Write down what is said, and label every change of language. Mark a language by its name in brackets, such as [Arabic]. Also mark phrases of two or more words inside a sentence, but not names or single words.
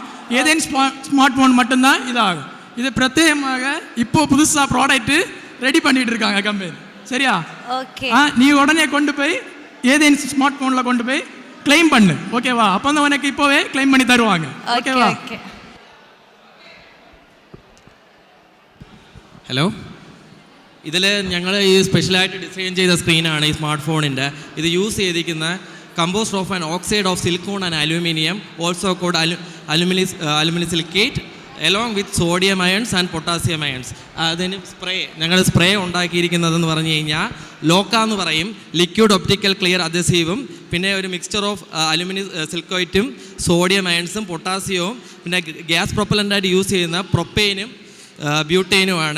[Tamil] ஏதேன் [English] smart phone [Tamil] மட்டும்தான் இதாகும். இது பிரத்யேகமாக இப்போ புதுசாக ப்ராடக்ட்டு ரெடி பண்ணிட்டு இருக்காங்க கம்பெனி. சரியா? ஓகே. நீ உடனே கொண்டு போய் ஏதேன் [English] smart phone [Tamil] கொண்டு போய் கிளைம் பண்ணு. ஓகேவா? அப்போ தான் உனக்கு இப்போவே கிளைம் பண்ணி தருவாங்க. ஓகேவா? [Malayalam] ഹലോ, ഇതിൽ ഞങ്ങൾ ഈ സ്പെഷ്യലായിട്ട് ഡിസൈൻ ചെയ്ത സ്ക്രീനാണ് ഈ [English] smart phone. [Malayalam] ഇത് യൂസ് ചെയ്തിരിക്കുന്ന [English] composite of an oxide of silicon and aluminium, also called aluminium silicate, along with sodium ions and potassium ions. [Malayalam] അതിന് ഞങ്ങൾ സ്പ്രേ ഉണ്ടാക്കിയിരിക്കുന്നതെന്ന് പറഞ്ഞു കഴിഞ്ഞാൽ ലോക്ക എന്ന് പറയും, [English] liquid optical clear adhesive, [Malayalam] പിന്നെ ഒരു [English] mixture of aluminium silicate sodium ions [Malayalam] പൊട്ടാസ്യവും, പിന്നെ [English] gas propellant [Malayalam] യൂസ് ചെയ്യുന്ന പ്രൊപ്പെയിനും ബ്യൂട്ടൈനുമാണ്.